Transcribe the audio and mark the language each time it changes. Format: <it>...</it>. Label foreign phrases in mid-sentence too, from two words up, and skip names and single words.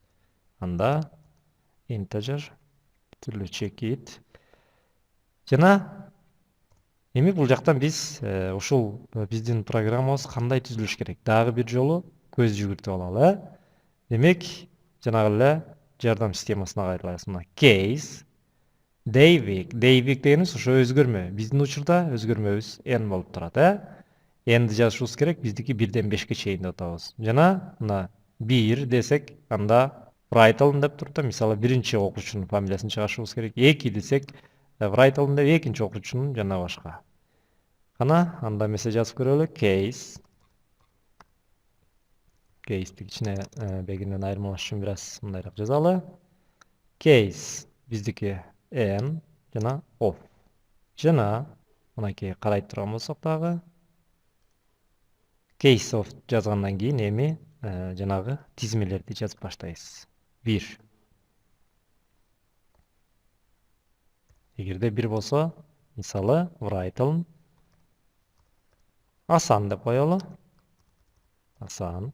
<ky>Анда integer түрлүү чекит. Жана эми бул жактан биз ушул биздин программабыз кандай түзүлүш керек? Дагы бир жолу көз жүгүртүп алалы. Демек, жанагы эле жардам системасына кайрылабыз. Мына</ky> <en>case day week. Day week</en> <ky>дегенибиз ошо өзгөрмө. Биздин учурда өзгөрмөбүз n болуп турат, N'ди жазышыбыз керек, биздики 1ден 5ке чейин деп атабыз. Жана мына 1 десек, анда write деп турат. Мисалы, биринчи окуучунун фамилиясын чыгарышыбыз керек. 2 десек, write деп экинчи окуучунун жана башка. Кана анда эмесе жазып көрөлү. Case'ти кичине бегинден айырмалаш үчүн бир аз мындайраак жазалы. Case биздики n жана of. Жана мынакей карай турган болсок дагы</ky> <en>case of</en> <ky>жазгандан кийин эми жанагы тизмелерди жазып баштайбыз. 1. Эгерде 1 болсо, мисалы, write Асан деп коелу. Асан.</ky>